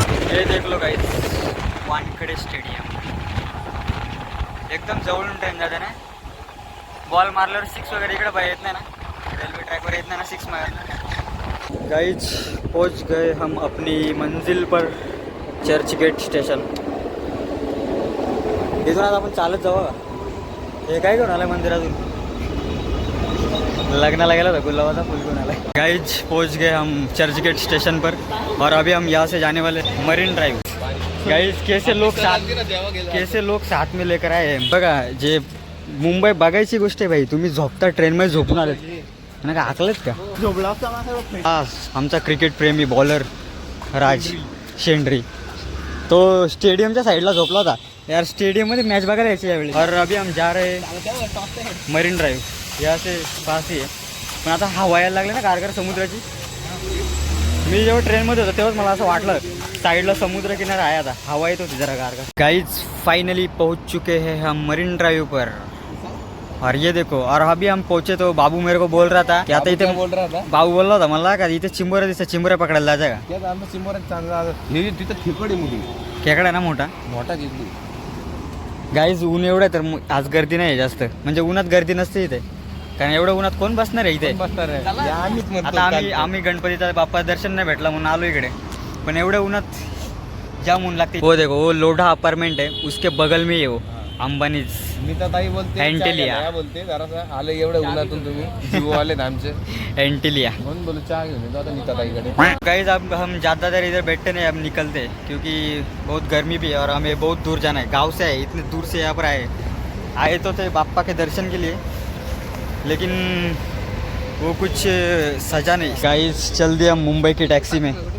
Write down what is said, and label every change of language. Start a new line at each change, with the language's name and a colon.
Marathi: हे
Hindi: देख लो
Marathi: guys Wankhede stadium. एकदम जवळून ट्रेन जाते ना. बॉल मारल्यावर 6 वगैरे इकडे बाहेर येत नाही ना,
Hindi: रेल्वे ट्रैक पर
Marathi: येत नाही ना 6 मारना.
Hindi: गाइज पहुंच गए हम अपनी मंजिल पर, चर्च गेट स्टेशन.
Marathi: इथून आज आपण चालत जाऊ का? हे काय घेऊन आलाय मंदिरातून? लगना गेला था, गुलाबाचा फूल घेऊन आलाय.
Hindi: गाइज पहुंच गए हम चर्च गेट स्टेशन पर और अभी हम यहाँ से जाने वाले मरीन ड्राइव. गाइज कैसे लोग साथ में लेकर आए हैं
Marathi: बघा. जे मुंबई बघायची गोष्ट आहे भाई. तुम्ही झोपता ट्रेनमध्ये झोपून आले ना, का आकलत का? हा आमचा क्रिकेट प्रेमी बॉलर राज शेंड्री, तो स्टेडियमच्या साईडला झोपला होता यार. स्टेडियममध्ये मॅच बघायला यायची यावेळी.
Hindi: और अभी हम जा रहे मरीन ड्राइव, यहाँ से पास ही आहे.
Marathi: पण आता हवा यायला लागली ना कारगर समुद्राची. मी जेव्हा ट्रेनमध्ये होतो तेव्हाच मला असं वाटलं साईडला समुद्र किनारा आहे. आता हवा येत होती जरा कारगर.
Hindi: गाइज फाइनली पहुंच चुके हैं हम मरीन ड्राइव पर. और ये देखो, और अभी हम पहुंचे तो बाबू मेरे को बोल रहा था कि
Marathi: आता इथे
Hindi: बोल रहा था
Marathi: बाबू बोलला होता मला का इथे चिंबोऱ्या दिसत, चिंबोऱ्या पकडायला जायचं का? आमचा चिंबोऱ्यात चांगला हे तिथं ठिकडी मोठी खेकडा ना मोठा घेतली. गाईज ऊन एवढं तर आज गर्दी नाही जास्त, म्हणजे उन्हात गर्दी नसते इथे. कारण एवढं उन्हात कोण बसणार आहे इथे? बसणार आहे. आता आम्ही गणपतीचा बाप्पा दर्शन नाही भेटला म्हणून आलो इकडे. पण एवढं उन्हात जाम ऊन लागते.
Hindi: वो देखो वो लोढा अपार्टमेंट है, उसके बगल में ये वो अंबानीज
Marathi: नीताताई बोलते एंटिलिया बोलते जरा आले एवढ्या उन्हातून तुम्ही जीव आले आमचे एंटिलिया म्हणून बोलू चहा घेऊन येतो आता नीताताईकडे.
Hindi: गाइस अब हम ज़्यादातर इधर बैठते नहीं, अब निकलते हैं क्योंकि बहुत गर्मी भी है और हमें बहुत दूर जाना है. गांव से है, इतने दूर से यहाँ पर आए तो थे बाप्पा के दर्शन के लिए, लेकिन वो कुछ सजा नहीं. गाइस चल दिया मुंबई की टैक्सी में.